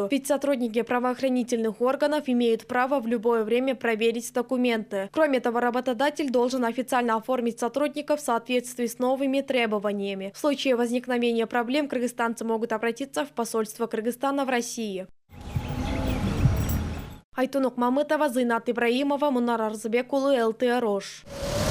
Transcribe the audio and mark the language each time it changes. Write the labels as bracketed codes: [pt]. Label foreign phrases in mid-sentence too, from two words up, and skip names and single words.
[ru] Ведь сотрудники правоохранительных органов имеют право в любое время проверить документы. Кроме того, работодатель должен официально оформить сотрудников в соответствии с новыми требованиями. В случае возникновения проблем кыргызстанцы могут обратиться в посольство Кыргызстана в России. Айтунук Мамытова, Зайнат Ибраимова, Мунар Арзыбек улы, ЛТ Рош.